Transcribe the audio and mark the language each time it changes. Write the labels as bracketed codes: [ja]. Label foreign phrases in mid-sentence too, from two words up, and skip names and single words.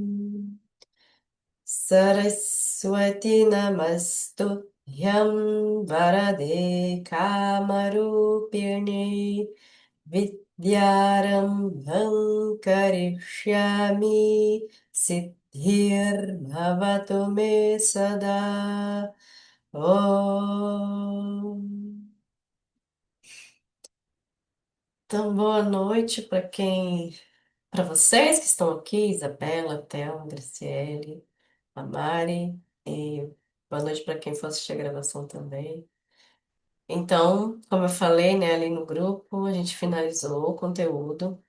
[sa] सरस्वति नमस्तु यम् वरदे कामरूपिर्णि विद्यारम्भं करिष्यामि सिद्धिर् भवतु मे सदा ॐ. [pt] Então, boa noite para vocês que estão aqui, Isabela, Thelma, Graciele, a Mari, e boa noite para quem for assistir a gravação também. Então, como eu falei, né, ali no grupo, a gente finalizou o conteúdo.